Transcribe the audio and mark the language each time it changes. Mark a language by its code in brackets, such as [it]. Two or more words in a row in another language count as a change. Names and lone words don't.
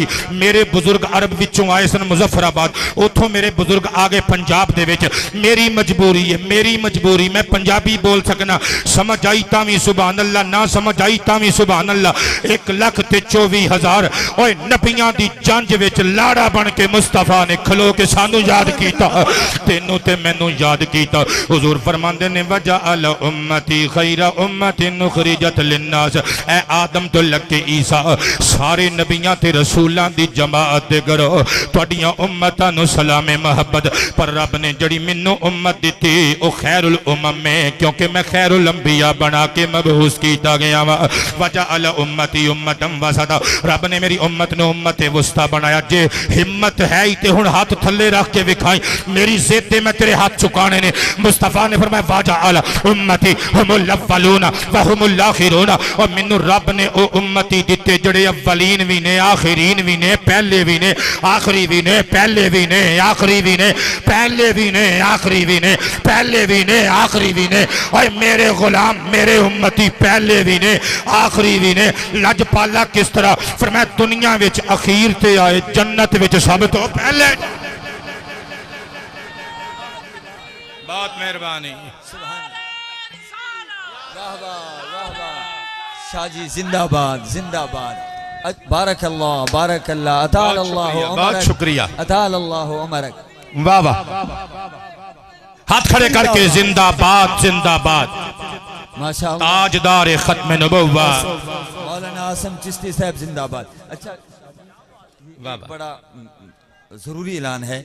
[pa] میرے بزرگ عرب وچوں آئے سن مظفرآباد، اوتھوں میرے بزرگ آ گئے پنجاب دے وچ، میری مجبوری میں پنجابی بول سکنا، سمجھ آئی تاں وی [ar] سبحان اللہ, [pa] نہ سمجھ آئی تاں وی [ar] سبحان اللہ. [pa] 1,24,000 اوئے نبیاں دی جنج وچ لاڑا بن کے مصطفیٰ نے کھلو کے سانوں یاد کیتا، تینوں تے مینوں یاد کیتا. حضور فرماندے نے [ar] وجعل أمتي خير أمة أخرجت للناس, [pa] اے آدم توں لگے عیسیٰ سارے نبیاں تے رسولاں دی جماعت دے کرو، تہاڈیاں امتاں نوں سلام محبت. پر رب نے جہڑی مینوں امت دتی او [ar] خير الأمم [pa] میں، کیونکہ میں [ar] خير الأنبياء [pa] بنا کے مبعوث کیتا گیا واں. [ar] وجعل أمتي أمة وسطا, [pa] رب نے میری امت نوں امت وسطیٰ بنایا. جے ہمت ہے ہی تے ہن ہتھ تھلے رکھ کے وکھائیں، میری ضد تے میں تیرے ہتھ چکانے نے. مصطفیٰ نے فرمایا [ar] وجعل أمتي هم الأولون وهم الآخرون, [pa] اور مینوں رب نے او امتی دتے جہڑے اولین بھی نے, آخرین بھی نے، پہلے بھی نے، آخری بھی نے، پہلے بھی نے، آخری بھی نے، پہلے بھی نے، آخری بھی نے، پہلے بھی نے، آخری بھی نے. اور میرے غلام میرے امتی پہلے بھی نے، آخری بھی نے. لجپالا کس طرح فرمایا، دنیا وچ اخیر تے آئے، جنت وچ سب توں پہلے. بہت مہربانی. شاہ جی زندہ باد زندہ باد. [ar] بارك الله بارك الله، أطال الله عمرك, [pa] بہت شکریہ, [ar] أطال الله عمرك. [pa] واہ واہ، ہتھ کھڑے کر کے زندہ باد زندہ باد. ماشاءاللہ, تاجدار ختم نبوت مولانا عاصم چشتی صاحب زندہ باد۔ اچھا، بڑا ضروری اعلان ہے.